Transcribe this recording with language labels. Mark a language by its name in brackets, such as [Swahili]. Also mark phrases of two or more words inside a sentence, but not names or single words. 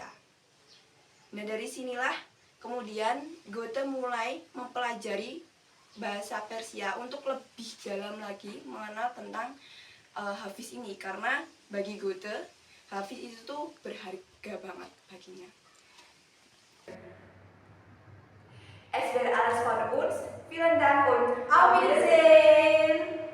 [Indonesian] Nah, dari sinilah kemudian Goethe mulai mempelajari bahasa Persia untuk lebih dalam lagi mengenal tentang Hafiz ini, karena bagi Goethe Hafiz itu tuh berharga banget baginya. [German] Es wäre alles von uns. Vielen Dank und auf Wiedersehen!